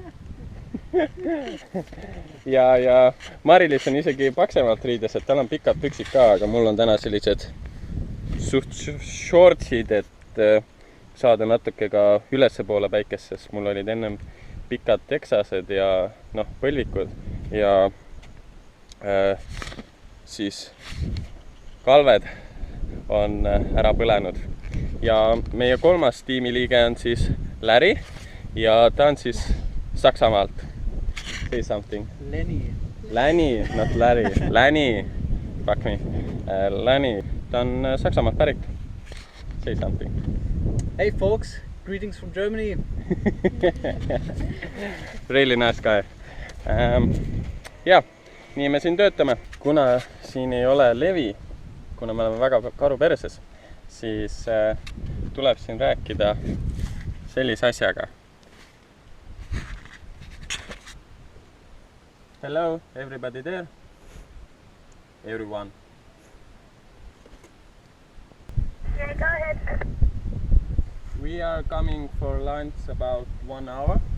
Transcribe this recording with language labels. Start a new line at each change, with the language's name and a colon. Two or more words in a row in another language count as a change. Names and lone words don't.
Estonian: ja Mari-Liis on isegi paksemalt riides, et tal on pikad püksid ka, aga mul on täna sellised suht shortsid, et saada natuke ka ülesse poole päikest, sest mul olid ennem pikad teksased ja põlvikud ja siis kalved on ära põlenud. Ja meie kolmas tiimiliige on siis Läri ja ta on siis Saksamaalt.
English: Say something. Läni, not Läri. Läni. Fuck me.
Estonian: Läni. Ta on Saksamaalt pärit.
English: Say something. Hey folks, greetings from Germany. Really nice guy.
Estonian: Ja, nii me siin töötame. Kuna siin ei ole levi, kuna me oleme väga karu perses, siis tuleb siin rääkida sellise asjaga.
English: Hello, everybody there? Everyone. Yeah, go ahead. We are coming for lunch about 1 hour.